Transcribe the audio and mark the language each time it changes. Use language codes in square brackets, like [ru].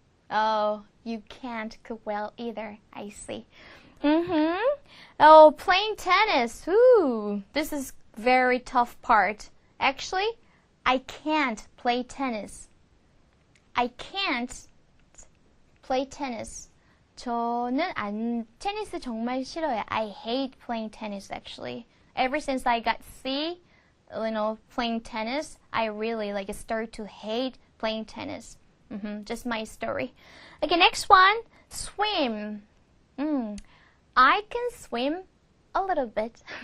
[en] Oh, you can't cook well either. I see. Oh, playing tennis. Ooh, this is very tough part. Actually, I can't play tennis. I can't play tennis. [ko] 저는 테니스 정말 싫어요. [en] I hate playing tennis actually. Ever since I got C, playing tennis, I really start to hate playing tennis. Just my story. Okay, next one, swim. I can swim a little bit.